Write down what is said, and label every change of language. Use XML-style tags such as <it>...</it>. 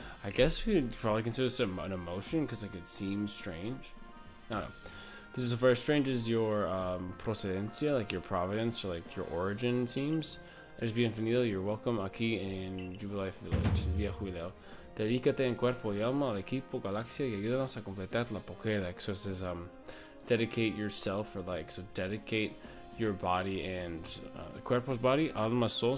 <en>I guess we would probably consider this an emotion because like it seems strange. I don't know. This is for as strange as your procedencia, like your providence or like your origin seems.</en> <es>Eres bienvenido,</es> <en>you're welcome aquí en Jubilee Village, Villa Jubileo.</en> <es>Dedícate en cuerpo y alma al equipo Galaxia y ayúdanos a completar la Pokédex.</es> <en>So it says dedicate yourself, or like, so dedicate your body and cuerpo's body, alma soul.</en>